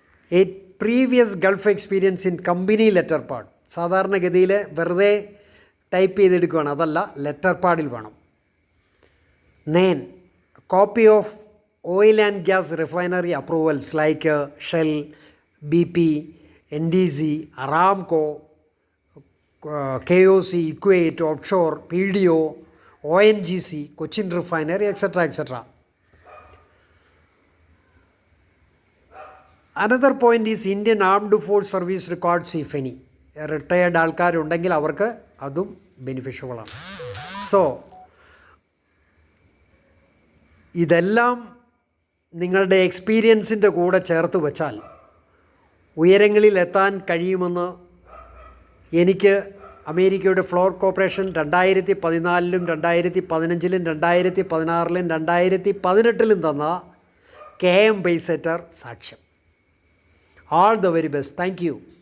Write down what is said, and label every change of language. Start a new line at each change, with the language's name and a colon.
English: 8, previous Gulf experience in company letter pad.
Malayalam: സാധാരണഗതിയിൽ വെറുതെ type ചെയ്തെടുക്കുകയാണ്, അതല്ല, ലെറ്റർ പാഡിൽ വേണം.
English: 9, copy of oil and gas refinery approvals like Shell, BP, NDC, Aramco, KOC, Equate, Offshore, PDO, ONGC, Cochin Refinery, etc., etc. Another point is Indian Armed Force Service records, if any.
Malayalam: Retired ആൾക്കാരുണ്ടെങ്കിൽ അവർക്ക് അതും ബെനിഫിഷ്യബിളാണ്. So ഇതെല്ലാം നിങ്ങളുടെ എക്സ്പീരിയൻസിൻ്റെ കൂടെ ചേർത്ത് വച്ചാൽ ഉയരങ്ങളിലെത്താൻ കഴിയുമെന്ന് എനിക്ക് അമേരിക്കയുടെ ഫ്ലോർ കോർപ്പറേഷൻ 2014-ലും 2015-ലും 2016-ലും 2018-ലും തന്ന KM Pacesetter സാക്ഷ്യം.
English: All the very best. Thank you.